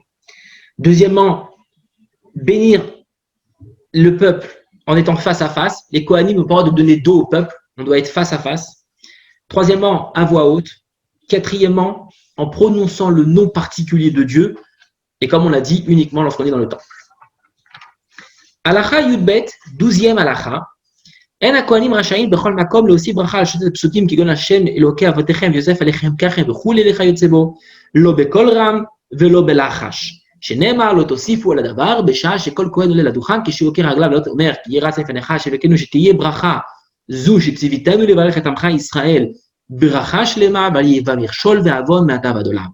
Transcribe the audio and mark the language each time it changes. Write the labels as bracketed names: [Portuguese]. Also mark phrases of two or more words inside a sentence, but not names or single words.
[French] Deuxièmement, bénir le peuple en étant face à face. Les Kohanim n'ont pas le droit de donner dos au peuple, on doit être face à face. Troisièmement, à voix haute. Quatrièmement, en prononçant le nom particulier de Dieu, et comme on l'a dit, uniquement lorsqu'on est dans le temple. [Hebrew] הלכה י"ב, 12e הלכה. En הכהנים רשאים בכל מקום להוסיף ברכה על שלושת הפסוקים כגון השם אלוקי אבותיכם ויוסף עליכם ככם וכולי לכיוצא בו, לא בקול רם ולא בלחש. שנאמר לא תוסיפו על הדבר בשעה שכל כהן עולה לדוכן כשהוא עוקר רגליו ולא אומר כי יהיה רץ לפניך שבקנו שתהיה ברכה זו שציוויתנו לברך את עמך ישראל ברכה שלמה ועל יבא מכשול ועוון מעתה ועד עולם.